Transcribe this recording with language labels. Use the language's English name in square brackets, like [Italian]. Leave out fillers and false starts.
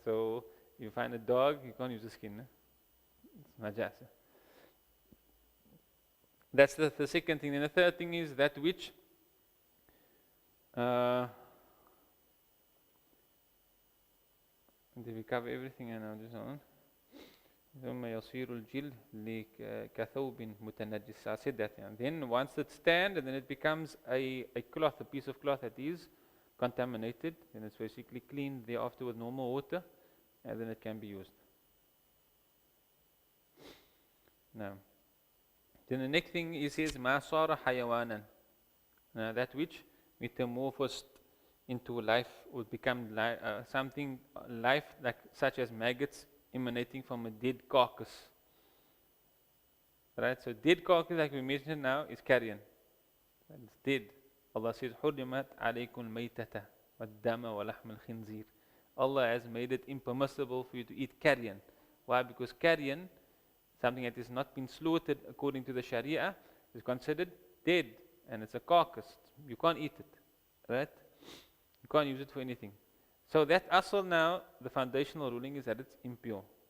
[English] So you find a dog, you can't use the skin. It's najasa. That's the second thing. And the third thing is that which did we cover everything? And now just on. [Arabic] ثم يصير الجلد كثوب متنجس. [English] I said that. And then once it's tanned, and then it becomes a cloth, a piece of cloth that is contaminated, then it's basically cleaned thereafter with normal water, and then it can be used. Now, Then the next thing he says, [Arabic] ma sara hayawanan. [English] That which metamorphosed into life would become something life like such as maggots emanating from a dead carcass. Right? So dead carcass, like we mentioned now, is carrion. It's dead. Allah says, [Arabic] حُرِّمَتْ عَلَيْكُمْ الْمَيْتَةَ وَالدَّمَ وَلَحْمَ الْخِنْزِيرِ. [English] Allah has made it impermissible for you to eat carrion. Why? Because carrion, something that has not been slaughtered according to the Sharia, is considered dead, and it's a carcass. You can't eat it, right? You can't use it for anything. So that asal now, the foundational ruling is that it's impure.